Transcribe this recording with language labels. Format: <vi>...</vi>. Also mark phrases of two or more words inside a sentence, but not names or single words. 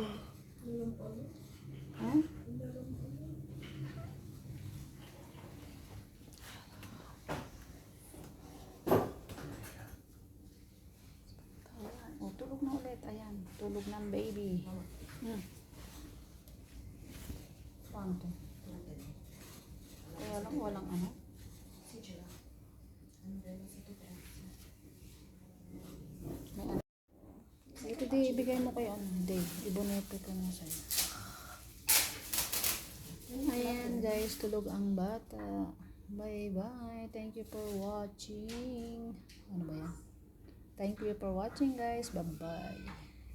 <tl>Ha? Tulog na ulit. Ayan, tulog ng baby. Paano to? Kaya lang, walang</tl> <it>Sì, ce l'ha.</it> <tl>May ito di, ibigay mo kay Di, iboneto ko na sa'yo. Ayan guys, tulog ang bata.</tl> <en>Bye bye. Thank you for watching.</en> <tl>Ano ba yan?</tl> <en>Thank you for watching guys. Bye bye.</en>